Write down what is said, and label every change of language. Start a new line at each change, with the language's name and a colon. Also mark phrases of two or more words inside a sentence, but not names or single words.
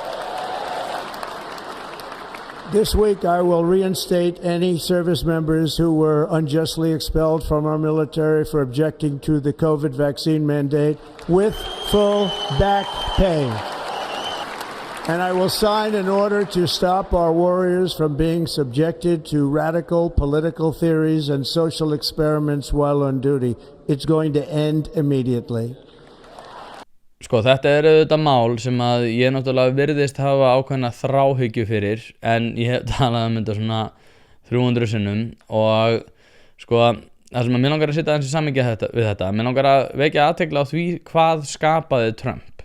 English: This week, I will reinstate any service members who were unjustly expelled from our military for objecting to the COVID vaccine mandate with full back pay. And I will sign an order to stop our warriors from being subjected to radical political theories and social experiments while on duty. It's going to end immediately.
Icelandic: Þetta auðvitað mál sem að ég náttúrulega virðist hafa ákveðna þráhyggju fyrir, en ég hef talað þetta svona 300 sinnum og það sem að mér langar að setja aðeins í samhengi við þetta, mér langar að vekja athygli á því hvað skapaði Trump.